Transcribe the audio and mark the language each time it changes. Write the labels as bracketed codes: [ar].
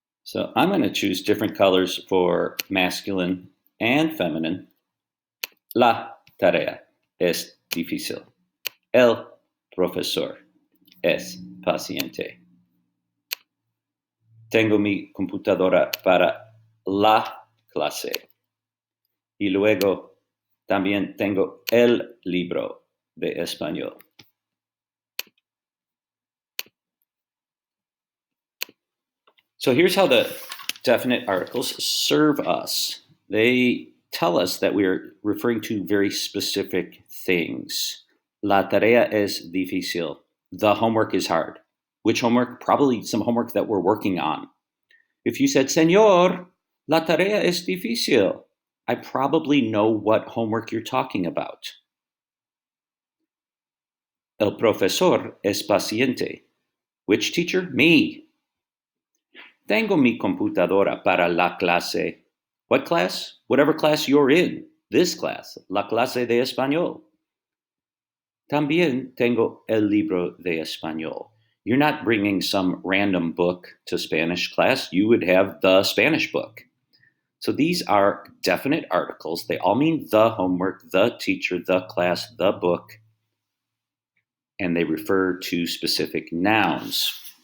[en] So I'm going to choose different colors for masculine and feminine. [es] La tarea es difícil. El profesor es paciente. Tengo mi computadora para la clase. Y luego también tengo el libro de español. [en] So here's how the definite articles serve us. They tell us that we're referring to very specific things. [es] La tarea es difícil. [en] The homework is hard. Which homework? Probably some homework that we're working on. If you said, [es] Señor, la tarea es difícil, [en] I probably know what homework you're talking about. [es] El profesor es paciente. [en] Which teacher? Me. [es] Tengo mi computadora para la clase. [en] What class? Whatever class you're in. This class, [es] la clase de español. También tengo el libro de español. [en] You're not bringing some random book to Spanish class. You would have the Spanish book. So these are definite articles. They all mean the homework, the teacher, the class, the book, and they refer to specific nouns.